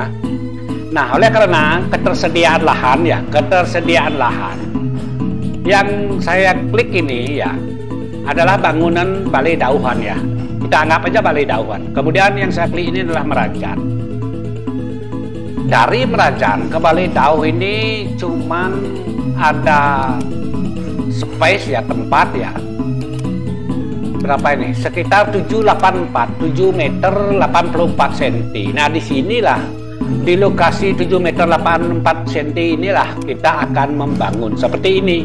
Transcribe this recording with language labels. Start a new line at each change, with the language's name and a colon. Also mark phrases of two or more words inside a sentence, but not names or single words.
Indonesian: Nah, oleh karena ketersediaan lahan ya, yang saya klik ini ya adalah bangunan balai dauhan ya. Kita anggap aja balai dauhan. Kemudian yang saya klik ini adalah Merajan. Dari Merajan ke balai dauh ini cuman ada space ya, tempat ya. Berapa ini? Sekitar 784, 7 meter 84 cm. Nah, di sinilah di lokasi 7 meter 84 cm inilah kita akan membangun seperti ini.